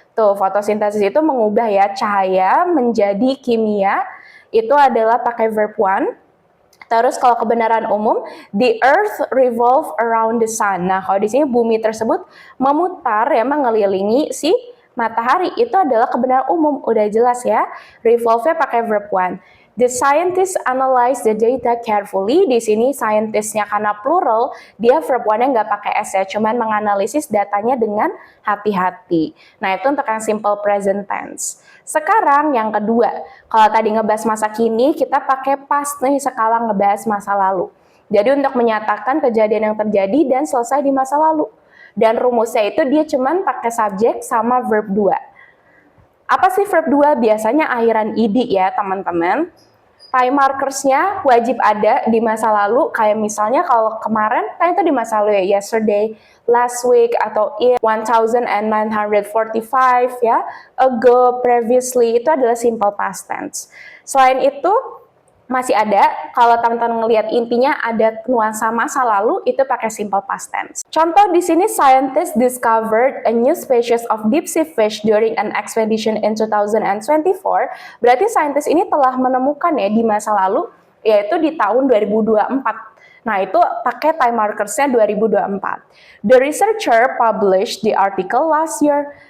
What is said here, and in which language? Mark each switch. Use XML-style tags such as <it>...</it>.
<id>Tuh, fotosintesis itu mengubah ya cahaya menjadi kimia, itu adalah pakai verb one. Terus kalau kebenaran umum,</id> <en>the earth revolve around the sun.</en> <id>Nah, kalau di sini bumi tersebut memutar ya mengelilingi si matahari, itu adalah kebenaran umum, udah jelas ya. Revolve-nya pakai verb one.</id> <en>The scientists analyze the data carefully.</en> <id>Di sini scientist-nya karena plural, dia verb one-nya nggak pakai S ya, cuman menganalisis datanya dengan hati-hati. Nah, itu untuk yang simple present tense. Sekarang yang kedua, kalau tadi ngebahas masa kini, kita pakai past nih, sekarang ngebahas masa lalu. Jadi untuk menyatakan kejadian yang terjadi dan selesai di masa lalu. Dan rumusnya itu dia cuman pakai subjek sama verb 2. Apa sih verb 2? Biasanya akhiran id ya teman-teman. Time markers-nya wajib ada di masa lalu, kayak misalnya kalau kemarin kan itu di masa lalu ya,</id> <en>yesterday, last week,</en> <id>atau in 1945 ya, ago, previously, itu adalah simple past tense. Selain itu, masih ada, kalau teman-teman ngelihat intinya ada nuansa masa lalu, itu pakai simple past tense. Contoh di sini,</id> <en>scientists discovered a new species of deep sea fish during an expedition in 2024.</en> <id>Berarti scientist ini telah menemukan ya di masa lalu, yaitu di tahun 2024. Nah, itu pakai time markers-nya 2024.</id> <en>The researcher published the article last year.</en>